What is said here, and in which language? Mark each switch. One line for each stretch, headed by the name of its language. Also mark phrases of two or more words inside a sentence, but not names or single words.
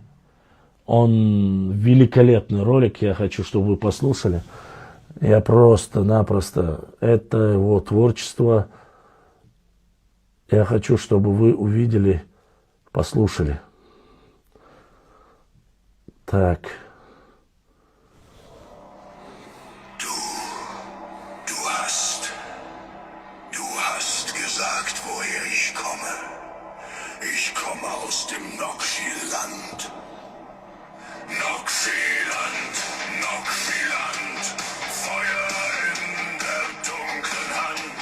Russian: Он великолепный ролик, я хочу, чтобы вы послушали. Я просто-напросто, это его творчество. Я хочу, чтобы вы увидели, послушали. Так.
German: Du hast gesagt, woher ich komme. Ich komme aus dem Nokshiland. Nokshiland, Nokshiland, Feuer in der dunklen Hand.